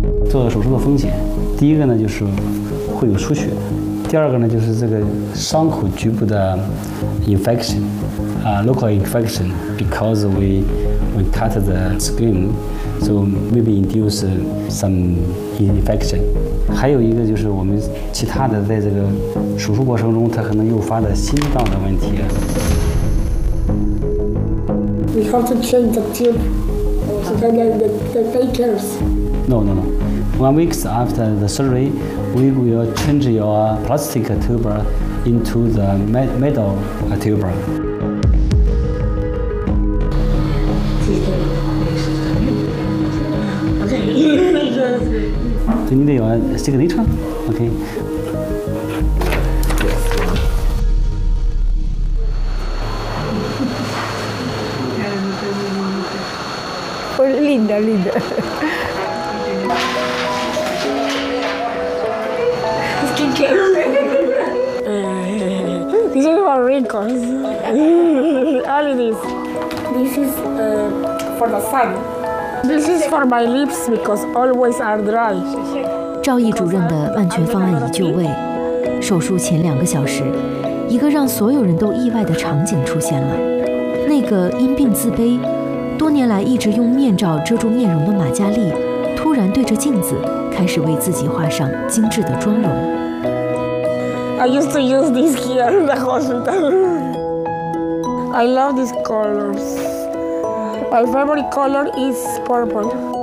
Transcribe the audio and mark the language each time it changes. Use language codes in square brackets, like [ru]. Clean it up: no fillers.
[zh] 做手术的风险，第一个呢就是会有出血，第二个呢就是这个伤口局部的 [en] infection, local infection, because we cut the skin, so maybe induce some infection. [zh] 还有一个就是我们其他的在这个手术过程中它可能诱发的心脏的问题。 [en] We have to change the tube to the fakers. No, no, no. 1 week after the surgery, we will change your plastic tube into the metal tube. [zh] 你得要这个内侧 ，OK。我拎着拎着。 [en] Skin care。 This is for wrinkles. All of this. This is for the sun. This is for my lips because always are dry. [zh] 赵毅主任的万全方案已就位，手术前两个小时，一个让所有人都意外的场景出现了。那个因病自卑，多年来一直用面罩遮住面容的马嘉莉，突然对着镜子开始为自己画上精致的妆容。 [en] I used to use this here in the hospital. I love these colors. My favorite color is purple.